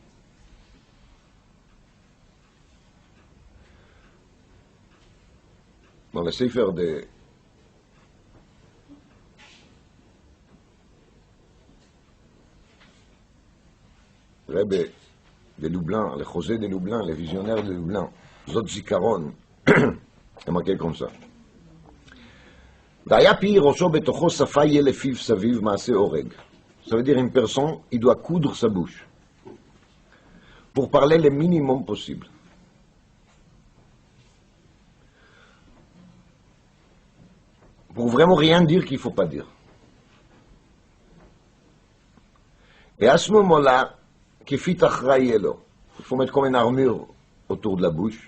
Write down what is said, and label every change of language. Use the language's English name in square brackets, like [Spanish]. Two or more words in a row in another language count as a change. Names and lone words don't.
[French] Dans le Sefer de Rebbe de Lublin, le José de Lublin, le visionnaire de Lublin, Zot Zikaron, est marqué comme ça. [Hebrew] והיה פי ראשו בתוכו שפה יהיה לפיו סביב מעשה אורג. [French] Ça veut dire une personne, il doit coudre sa bouche pour parler le minimum possible. Pour vraiment rien dire qu'il ne faut pas dire. Et à ce moment-là, il faut mettre comme une armure autour de la bouche.